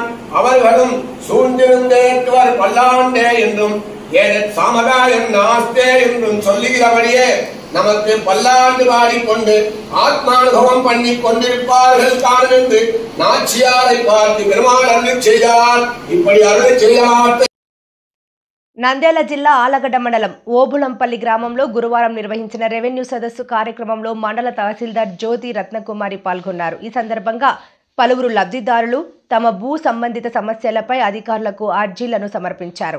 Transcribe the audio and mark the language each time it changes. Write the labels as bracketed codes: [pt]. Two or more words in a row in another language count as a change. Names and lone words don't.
[ta] அவர்களும் சூழ்ந்திருந்தேற்றுவர் பல்லாண்டே என்றும் [sa] एतत् सामगायम् नास्ते [ta] என்றும் சொல்லுகிறபடியே நமக்கு பல்லாண்டு பாடிக்கொண்டு ஆத்மானுபவம் பண்ணி கொண்டிருப்பார்கள் காணும் என்று நாச்சியாரை பார்த்து பெருமாள் அருள் செய்தார். இப்படி அருள் செய்தார். [te] నంద్యాల జిల్లా ఆలగడ్డ మండలం ఓబులంపల్లి గ్రామంలో గురువారం నిర్వహించిన రెవెన్యూ సదస్సు కార్యక్రమంలో మండల తహసీల్దార్ జ్యోతి రత్నకుమారి పాల్గొన్నారు. ఈ సందర్భంగా పలువురు లబ్ధిదారులు తమ భూ సంబంధిత సమస్యలపై అధికారులకు అర్జీలను సమర్పించారు.